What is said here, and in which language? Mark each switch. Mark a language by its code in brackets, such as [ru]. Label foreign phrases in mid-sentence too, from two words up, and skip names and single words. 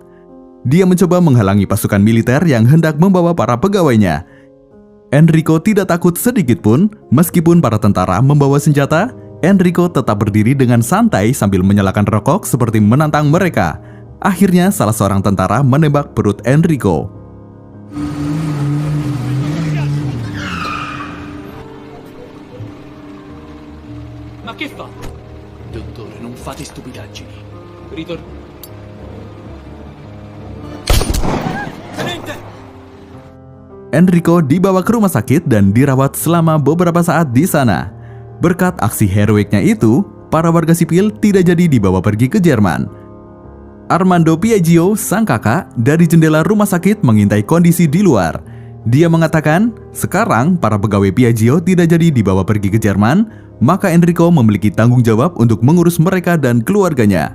[id] Dia mencoba menghalangi pasukan militer yang hendak membawa para pegawainya. Enrico tidak takut sedikit pun, meskipun para tentara membawa senjata, Enrico tetap berdiri dengan santai sambil menyalakan rokok seperti menantang mereka. Akhirnya salah seorang tentara menembak perut Enrico. [it] Ma che fa? Dottore, non fate stupidaggini. Tenente! [id] Enrico dibawa ke rumah sakit dan dirawat selama beberapa saat di sana. Berkat aksi heroiknya itu, para warga sipil tidak jadi dibawa pergi ke Jerman. Armando Piaggio, sang kakak, dari jendela rumah sakit mengintai kondisi di luar. Dia mengatakan, sekarang para pegawai Piaggio tidak jadi dibawa pergi ke Jerman, maka Enrico memiliki tanggung jawab untuk mengurus mereka dan keluarganya.